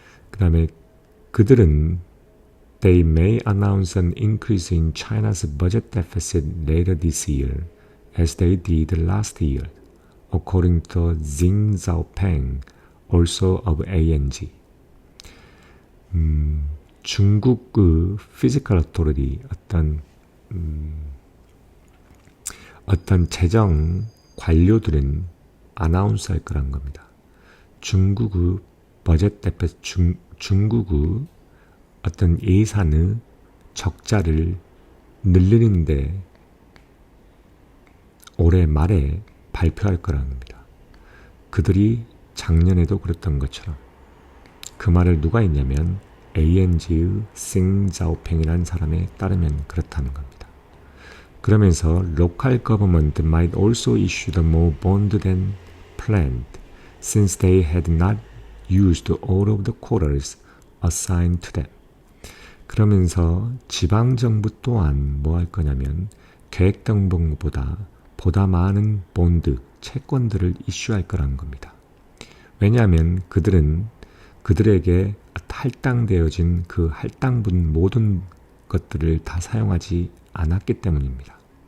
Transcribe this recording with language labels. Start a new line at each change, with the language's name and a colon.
Korean: 그 다음에 그들은
English: They may announce an increase in China's budget deficit later this year, as they did last year, according to Xing Zhaopeng, also of ANG.
Korean: 중국의
English: physical authority,
Korean: 어떤 재정 관료들은 아나운서 할 거란 겁니다. 중국의 버젯 데피시트, 중국의 어떤 예산의 적자를 늘리는데 올해 말에 발표할 거라는 겁니다. 그들이 작년에도 그랬던 것처럼. 그 말을 누가 했냐면 ANG의 싱자오팽이라는 사람에 따르면 그렇다는 겁니다. 그러면서
English: local government might also issue the more bond than planned, since they had not used all of the quotas assigned to them.
Korean: 그러면서 지방정부 또한 뭐 할 거냐면 계획된 것보다 보다 많은 본드, 채권들을 이슈할 거라는 겁니다. 왜냐하면 그들에게 할당되어진 그 할당분 모든 것들을 다 사용하지 않았기 때문입니다.